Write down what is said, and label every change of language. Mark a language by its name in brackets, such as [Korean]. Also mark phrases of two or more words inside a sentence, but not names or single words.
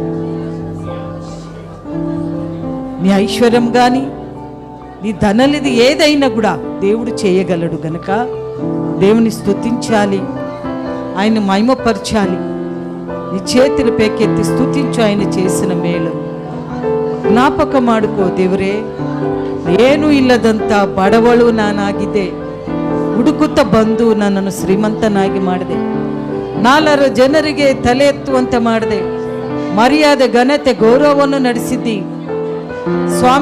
[Telugu] నీ ఐశ్వర్యం కానీ నీ ధననిధి ఏదైనా కూడా దేవుడు చేయగలడు. గనక దేవుని స్తుతించాలి, ఆయన మహిమపరచాలి. నీ చేతులు పేకెత్తి స్తుతించు ఆయన చేసిన మేలు. [Kannada] ಜ್ಞಾಪಕ ಮಾಡ್ಕೋ ದೇವರೇ, ಏನು ಇಲ್ಲದಂತ ಬಡವಳು ನಾನಾಗಿದೆ, ಹುಡುಕುತ್ತಾ ಬಂದು ನನ್ನನ್ನು ಶ್ರೀಮಂತನಾಗಿ ಮಾಡಿದೆ, 4 ಜನರಿಗೆ ತಲೆ ಎತ್ತುವಂತೆ ಮಾಡಿದೆ, ಮರ್ಯಾದೆ ಘನತೆ ಗೌರವವನ್ನು ನಡೆಸಿದ್ದಿ ಸ್ವಾಮಿ.